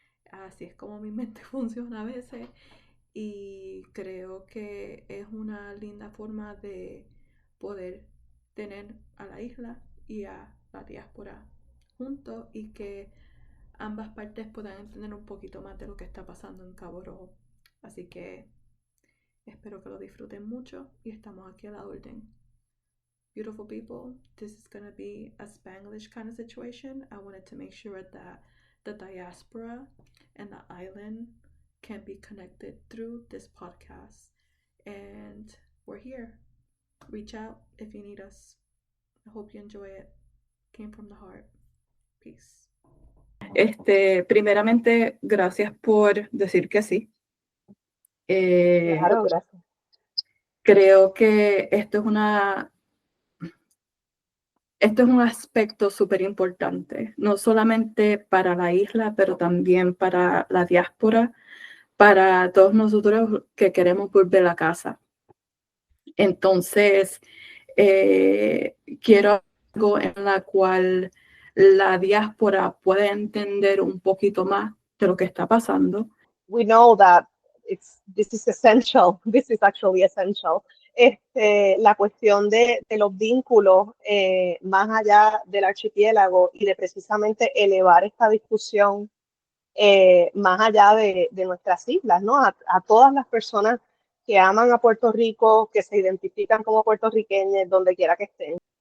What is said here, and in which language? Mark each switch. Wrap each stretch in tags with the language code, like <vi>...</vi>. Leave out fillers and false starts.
<es>Así es como mi mente funciona a veces y creo que es una linda forma de poder tener a la isla y a la diáspora juntos y que ambas partes puedan entender un poquito más de lo que está pasando en Cabo Rojo. Así que espero que lo disfruten mucho y estamos aquí a la orden.</es> <en>Beautiful people, this is going to be a Spanglish kind of situation. I wanted to make sure that the diaspora and the island can be connected through this podcast. And we're here. Reach out if you need us. I hope you enjoy it. Came from the heart. Peace.</en> <es>Primeramente, gracias por decir que sí. Claro, gracias. Creo que esto es un aspecto súper importante, no solamente para la isla, pero también para la diáspora, para todos nosotros que queremos volver a casa. Entonces, quiero algo en la cual la diáspora pueda entender un poquito más de lo que está pasando.</es> <en>We know that this is essential. This is actually essential.</en> <es>La cuestión de los vínculos más allá del archipiélago y de precisamente elevar esta discusión más allá de nuestras islas, ¿no? A todas las personas que aman a Puerto Rico, que se identifican como puertorriqueños, donde quiera que estén.</es>